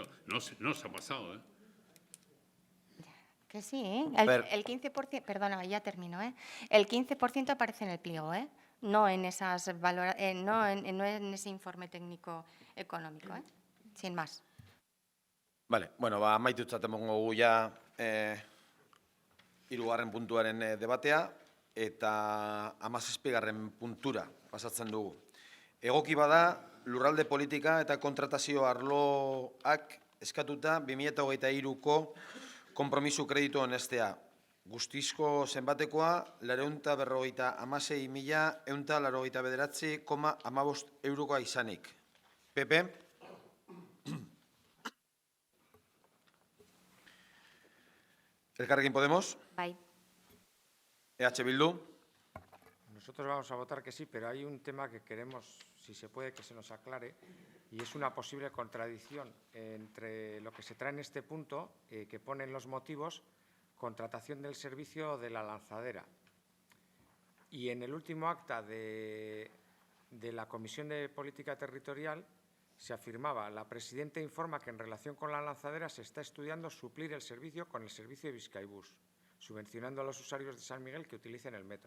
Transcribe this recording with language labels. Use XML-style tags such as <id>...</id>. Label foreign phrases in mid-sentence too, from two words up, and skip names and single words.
<es>No se ha pasado, ¿eh? Que sí, Ver. el 15%, perdona, ya termino, el 15% aparece en el pliego, no en no en ese informe técnico económico, sin más. Vale,</es> <eu>bueno, amaitutzat emango dugu ja hirugarren puntuaren debatea eta 17. puntura pasatzen dugu. Egoki bada, lurralde politika eta kontratazio arloak eskatuta 2023ko konpromisu kreditu honestea. Guztizko zenbatekoa 456.189,15 eurokoa izanik. Pepe? Elkarrekin Podemos? Bai. EH Bildu?</eu> <es>Nosotros vamos a votar que sí, pero hay un tema que queremos, si se puede, que se nos aclare, y es una posible contradicción entre lo que se trae en este punto, que pone en los motivos, contratación del servicio de la lanzadera. Y en el último acta de la Comisión de Política Territorial se afirmaba: la presidenta informa que en relación con la lanzadera se está estudiando suplir el servicio con el servicio de Bizkaibus, subvencionando a los usuarios de San Miguel que utilicen el metro.</es>